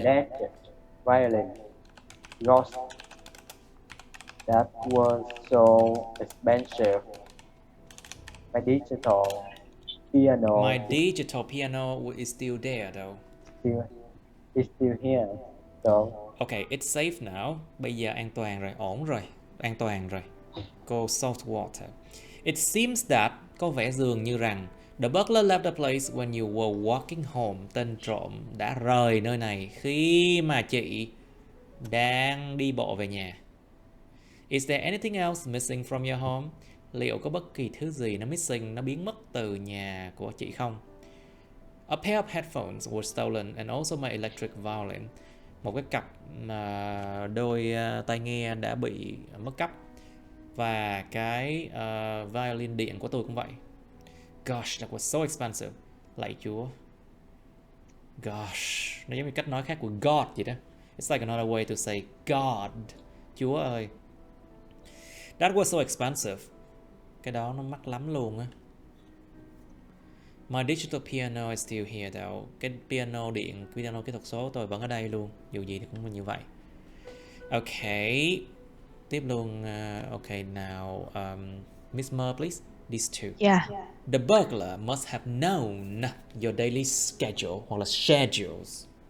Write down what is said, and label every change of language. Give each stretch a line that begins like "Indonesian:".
English: Electric violin. Lost. That was so expensive. My digital piano. My digital piano is still there though. Is still here. So. Okay, it's safe now.
Vietnamese: Bây giờ an toàn rồi, ổn rồi, an toàn rồi. Cô Saltwater.
English: It seems that,
Vietnamese: có vẻ dường như rằng,
English: the butler left the place when you were walking home.
Vietnamese: Tên trộm đã rời nơi này khi mà chị đang đi bộ về nhà.
English: Is there anything else missing from your home?
Vietnamese: Liệu có bất kỳ thứ gì nó missing, nó biến mất từ nhà của chị không?
English: A pair of headphones were stolen and also my electric violin.
Vietnamese: Một cái cặp đôi tai nghe đã bị mất cắp. Và cái violin điện của tôi cũng vậy.
English: Gosh, that was so expensive.
Vietnamese: Lạy Chúa. Gosh, nó giống như cách nói khác của God vậy đó.
English: It's like another way to say God.
Vietnamese: Chúa ơi.
English: That was so expensive.
Vietnamese: Cái đó nó mắc lắm luôn á.
English: My digital piano is still here though.
Vietnamese: Cái piano điện, piano kỹ thuật số tôi vẫn ở đây luôn. Dù gì thì cũng như vậy. Okay. Tiếp luôn.
English: Okay, now Miss Mer, please. These two. Yeah. The burglar must have known your daily schedule
Vietnamese: hoặc là
English: schedules.